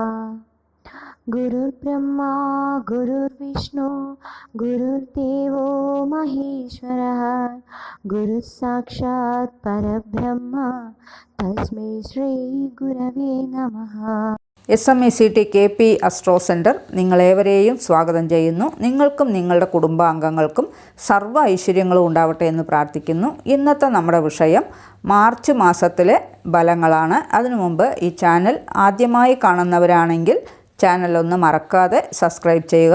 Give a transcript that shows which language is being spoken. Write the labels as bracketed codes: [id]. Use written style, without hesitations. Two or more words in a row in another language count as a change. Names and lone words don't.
[sa] गुरुर्ब्रह्मा गुरुर्विष्णु गुरुर्देवो महेश्वरः गुरुः साक्षात् परब्रह्म तस्मै श्री गुरवे नमः। [ml] SMECT KP അസ്ട്രോ സെൻറ്റർ നിങ്ങളേവരെയും സ്വാഗതം ചെയ്യുന്നു. നിങ്ങൾക്കും നിങ്ങളുടെ കുടുംബാംഗങ്ങൾക്കും സർവ്വ ഐശ്വര്യങ്ങളും ഉണ്ടാവട്ടെ എന്ന് പ്രാർത്ഥിക്കുന്നു. ഇന്നത്തെ നമ്മുടെ വിഷയം മാർച്ച് മാസത്തിലെ ഫലങ്ങളാണ്. അതിനു മുമ്പ് ഈ ചാനൽ ആദ്യമായി കാണുന്നവരാണെങ്കിൽ ചാനലൊന്ന് മറക്കാതെ സബ്സ്ക്രൈബ് ചെയ്യുക.